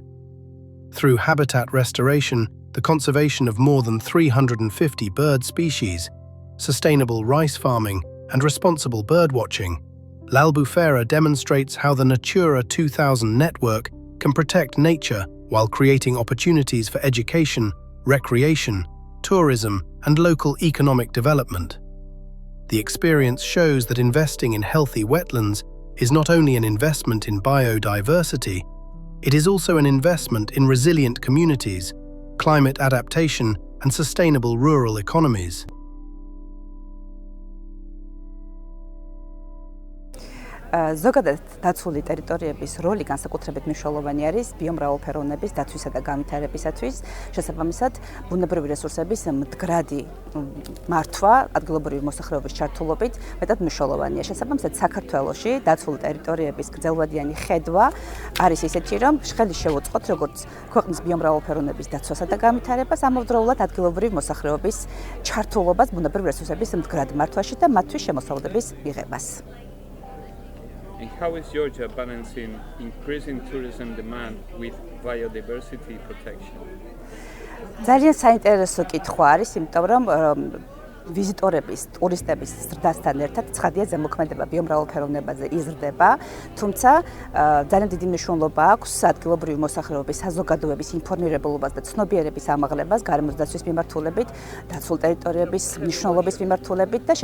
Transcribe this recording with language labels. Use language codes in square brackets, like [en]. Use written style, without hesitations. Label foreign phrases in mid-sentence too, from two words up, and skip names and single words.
[en] Through habitat restoration, the conservation of more than 350 bird species, sustainable rice farming, and responsible birdwatching, l'Albufera demonstrates how the Natura 2000 network can protect nature while creating opportunities for education, recreation, tourism, and local economic development. The experience shows that investing in healthy wetlands is not only an investment in biodiversity, it is also an investment in resilient communities, climate adaptation, and sustainable rural economies. [ka] ზოგადად დაცული ტერიტორიების როლი განსაკუთრებით მნიშვნელოვანი არის ბიომრავალფეროვნების დაცვისა და განვითარებისათვის. შესაბამისად, ბუნებრივი რესურსების მდგრადი მართვა ადგილობრივი მოსახლეობის ჩართულობით მეტად მნიშვნელოვანია. შესაბამისად, საქართველოში დაცული ტერიტორიების გრძელვადიანი ხედვა არის ისეთი, რომ ხელი შევუწყოთ როგორც ქვეყნის ბიომრავალფეროვნების დაცვასა და განვითარებას, ამავდროულად ადგილობრივი მოსახლეობის ჩართულობას ბუნებრივი რესურსების მდგრად მართვაში და მათთვის შემოსავლების მიღებას. [en] And how is Georgia balancing increasing tourism demand with biodiversity protection? [ka] ძალიან საინტერესო კითხვა არის, იმიტომ რომ ვიზიტორების, ტურისტების ზრდასთან ერთად ცხადია ზემოქმედება ბიომრავალფეროვნებაზე იზრდება, თუმცა ძალიან დიდი მნიშვნელობა აქვს ადგილობრივი მოსახლეობის საზოგადოების ინფორმირებულობას და ცნობიერების ამაღლებას გარემოსდაცვის მიმართულებით, დაცულ ტერიტორიების მნიშვნელობის მიმართულებით და